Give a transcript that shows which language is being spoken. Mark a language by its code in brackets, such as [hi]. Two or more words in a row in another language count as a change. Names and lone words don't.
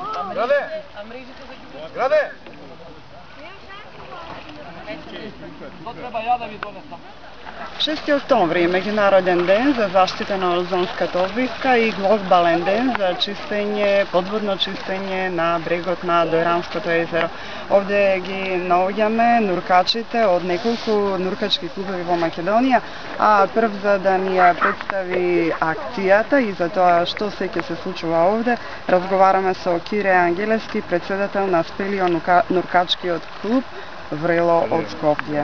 [mk] Граде! Граде! То треба ја да ви донесам. 6. октомври е меѓународен ден за заштита на озонската обвивка и глобален ден за чистење, подводно чистење на брегот на Дојранското езеро. Овде ги наоѓаме нуркачите од неколку нуркачки клубови во Македонија, а прв за да ни ја представи акцијата и за тоа што се ќе се случува овде, разговараме со Кире Ангелевски, председател на Спелио нуркачкиот клуб Врело од Скопје.